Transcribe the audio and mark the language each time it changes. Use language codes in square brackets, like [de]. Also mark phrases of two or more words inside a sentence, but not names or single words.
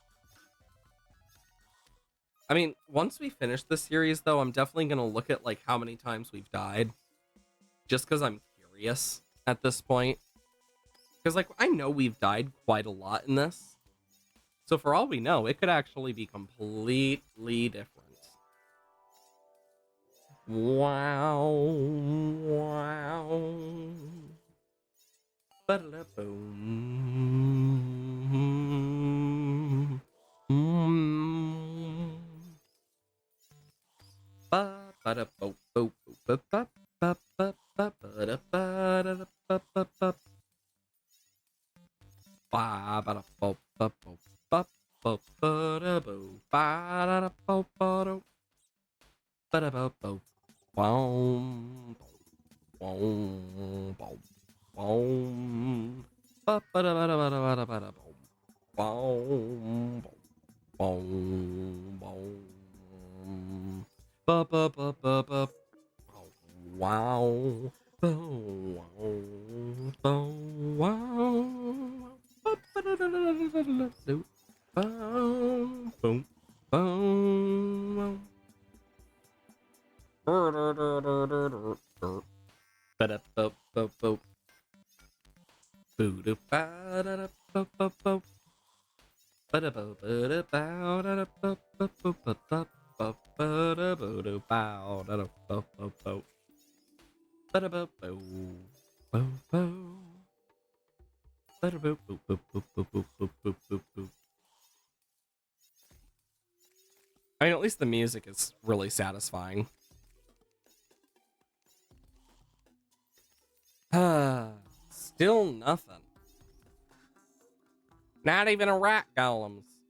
[en] I mean, once we finish this series, though, I'm definitely going to look at, like, how many times we've died. Just because I'm curious at this point. Because, like, I know we've died quite a lot in this. So for all we know, it could actually be completely different. Wow. Wow. Ba-da-da-boom. Ba-ba-da-bo-bo-bo-ba-ba-ba-ba-ba-da-ba-da-ba-da-ba. Ba-ba-da-bo-bo-bo-ba-ba-da-bo. Ba-da-da-bo-bo-do. Ba-da-bo-bo. Boom. Boom. Boom. Boom. Ba-ba-da-ba-da-ba-da-ba-da-ba-da-boom. Boom. Boom. Boom. Ba-ba-ba-ba-ba. Wow. Boom. Wow. Boom. Wow. Ba-ba-da-da-da-da-da-da-da. Boom. Boom. Boom. Ba-da-ba-ba-ba. Boo-doo-ba-da-da-ba-ba-ba. Ba-da-ba-ba-da-ba-da-ba-ba-ba-ba-ba-da-boo-doo-bow-da-da-bo-bo-bo. Ba-da-ba-bo. Ba-da-boo-boo-boo-boo-boo-boo-boo-boo. I mean, at least the music is really satisfying. Still nothing. Not even a rat golems.